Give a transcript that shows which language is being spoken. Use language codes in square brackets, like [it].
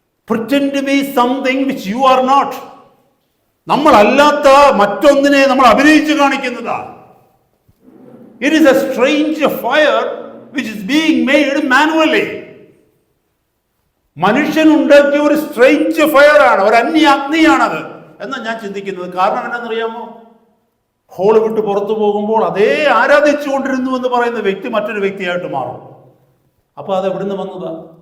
[en] Pretend to be something which you are not. [ml] നമ്മളല്ലാത്ത മറ്റൊന്നിനെ നമ്മൾ അഭിനയിച്ച് കാണിക്കുന്നതാണ്. [en] It is a strange fire which is being made manually. [ml] മനുഷ്യൻ ഉണ്ടാക്കിയ ഒരു സ്ട്രേഞ്ച് ഫയർ ആണ്, ഒരു അന്യ അഗ്നിയാണത് എന്നാണ് ഞാൻ ചിന്തിക്കുന്നത്. കാരണം എന്താണെന്നറിയാമോ? ഹോള് വിട്ട് പുറത്തു പോകുമ്പോൾ അതേ ആരാധിച്ചു കൊണ്ടിരുന്നു എന്ന് പറയുന്ന വ്യക്തി മറ്റൊരു വ്യക്തിയായിട്ട് മാറും. അപ്പൊ അത് എവിടുന്ന് വന്നതാ?